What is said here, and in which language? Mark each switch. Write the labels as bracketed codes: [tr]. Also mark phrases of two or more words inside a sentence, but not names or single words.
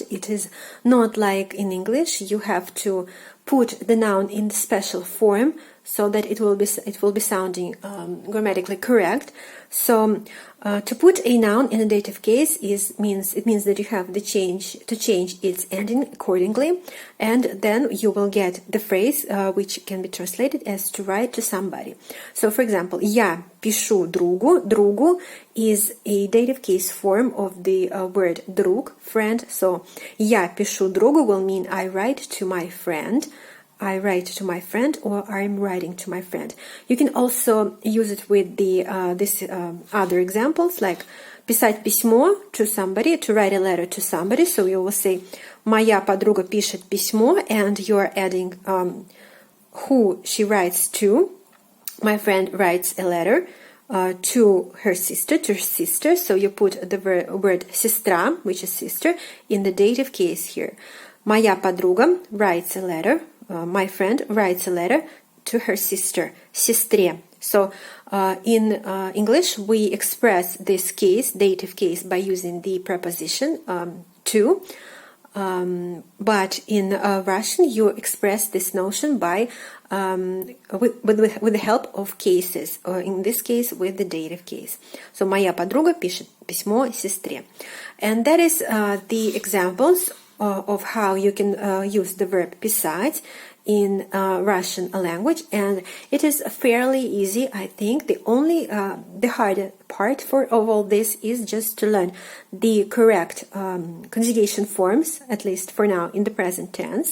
[en] It is not like in English, you have to put the noun in the special form so that it will be sounding grammatically correct. So to put a noun in a dative case means that you have to change its ending accordingly, and then you will get the phrase which can be translated as to write to somebody. So for example, [ru] я пишу другу. [en] Другу is a dative case form of the word друг, friend. So [ru] я пишу другу [en] will mean I write to my friend. I write to my friend, or I'm writing to my friend. You can also use it with the other examples, like [ru] писать письмо [en] to somebody, to write a letter to somebody. So you will say [ru] моя подруга пишет письмо, [en] and you're adding who she writes to. My friend writes a letter to her sister. So you put the word сестра, which is sister, in the dative case here. [ru] Моя подруга [en] writes a letter. My friend writes a letter to her sister, сестре. So in English, we express this case, dative case, by using the preposition to. But in Russian, you express this notion by with the help of cases, or in this case, with the dative case. [ru] So моя подруга пишет письмо сестре. [en] And that is the examples of how you can use the verb писать in Russian language, and it is fairly easy. I think the hard part of all this is just to learn the correct conjugation forms, at least for now, in the present tense.